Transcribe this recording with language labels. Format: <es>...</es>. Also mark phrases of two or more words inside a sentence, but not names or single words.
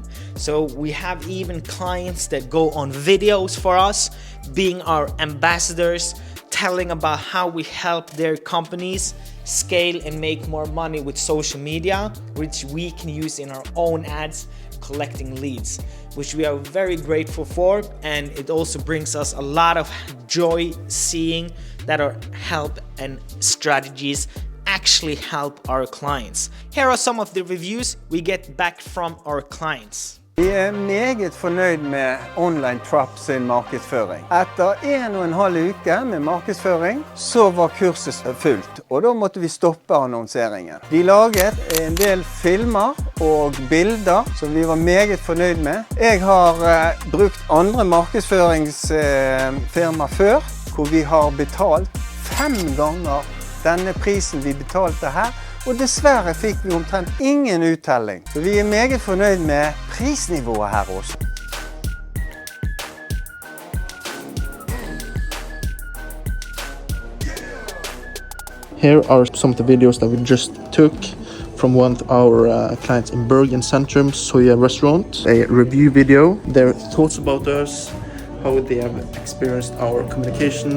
<en>So we have even clients that go on videos for us, being our ambassadors, telling about how we help their companies scale and make more money with social media, which we can use in our own ads, collecting leads, which we are very grateful for. And it also brings us a lot of joy seeing that our help and strategies actually help our clients. Here are some of the reviews we get back from our clients.</en> <no>Vi meget fornøyd med Onlinetrap sin markedsføring. Etter 1,5 uke med markedsføring, så var kurset fullt, og da måtte vi stoppe annonseringen. De laget en del filmer og bilder som vi var meget fornøyd med. Jeg har brukt andre markedsføringsfirma før, hvor vi har betalt 5 ganger denne prisen vi betalte her, og dessverre fikk vi omtrent ingen uttelling. Så vi er meget fornøyd med prisnivået her også.</no> <en>Here are some of the videos that we just took from one of our clients in Bergen Centrum, Soya Restaurant. A review video, their thoughts about us, how they have experienced our communication.</en>